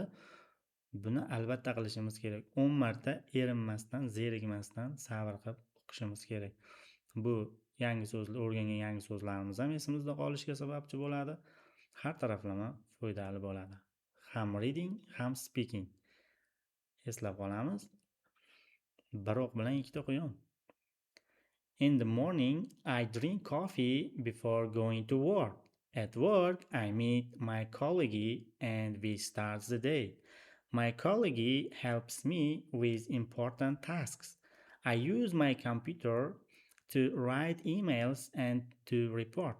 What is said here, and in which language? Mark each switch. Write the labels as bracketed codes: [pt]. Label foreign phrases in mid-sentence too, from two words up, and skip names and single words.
[uz] Buni albatta qilishimiz kerak. 10 marta erinmasdan, zerikmasdan sabr qilib o'qishimiz kerak. Bu yangi so'zlar, o'rgangan yangi so'zlarimiz ham esimizda qolishiga sababchi bo'ladi. Har taraflama foydali bo'ladi. Ham reading, ham speaking. Eslab qolamiz. Bir o'q bilan ikkita quyon. [en] In the morning, I drink coffee before going to work. At work, I meet my colleague and we start the day. My colleague helps me with important tasks. I use my computer to write emails and to reports.